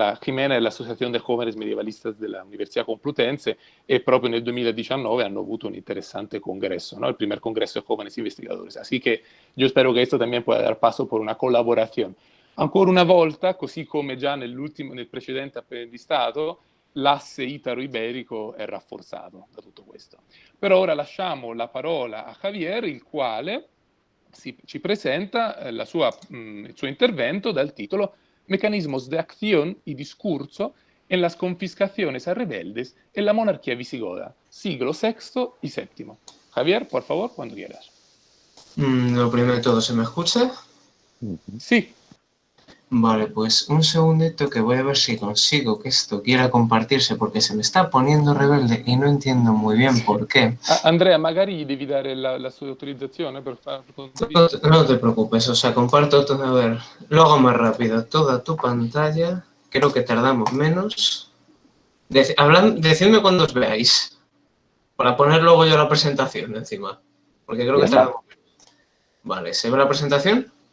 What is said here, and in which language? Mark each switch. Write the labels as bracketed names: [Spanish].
[Italian] La Jimena è l'Associazione de Jóvenes Medievalistas della Università Complutense e proprio nel 2019 hanno avuto un interessante congresso, [Spanish] ¿no? El primer congresso de jóvenes investigadores. Así que yo espero que esto también pueda dar paso por una collaborazione. [Italian] Ancora una volta, così come già nel precedente apprendistato, l'asse italo-iberico è rafforzato da tutto questo. Però ora lasciamo la parola a Javier, il quale ci presenta il suo intervento dal titolo Mecanismos de acción y discurso en las confiscaciones a rebeldes en la monarquía visigoda, siglo VI y VII. [Spanish] Javier, por favor, cuando quieras. Lo primero de todo, ¿se me escucha? Sí. Vale, pues un segundito que voy a ver si consigo que esto quiera compartirse porque se me está poniendo rebelde y no entiendo muy bien por qué. [Italian] Andrea, magari devi dare la sua autorizzazione per farlo condividere. [Spanish] No te preocupes, o sea, comparto todo, a ver, lo hago más rápido, toda tu pantalla, creo que tardamos menos. Decidme cuando os veáis, para poner luego yo la presentación encima, porque creo que tardamos menos. Vale, ¿se ve la presentación?